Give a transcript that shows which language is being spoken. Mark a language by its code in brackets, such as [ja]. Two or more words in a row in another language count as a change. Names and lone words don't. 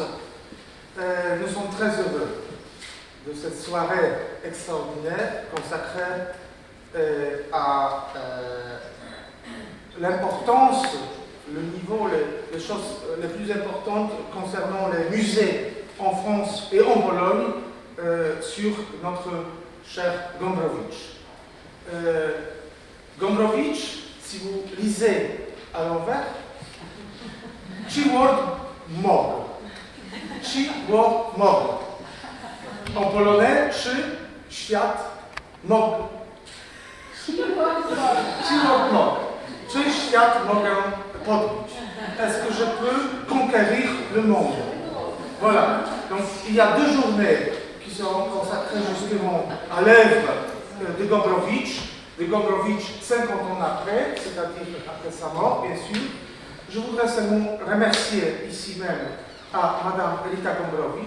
[fr] Nous sommes très heureux de cette soirée extraordinaire consacrée à l'importance, le niveau, les choses les plus importantes concernant les musées en France et en Pologne sur notre cher Gombrowicz. Gombrowicz, si vous lisez à l'envers, Ci-word mog. Ci-word mog. En polonais, [pl] czy świat mog. Ci-word mog. Czy świat mogę podbić? [fr] Est-ce que je peux conquérir le monde? Voilà. Donc, il y a 2 journées qui seront consacrées justement à l'œuvre de Gombrowicz 50 ans après, c'est-à-dire après sa mort, bien sûr. Je voudrais seulement remercier ici même à Madame Elita Gombrowicz.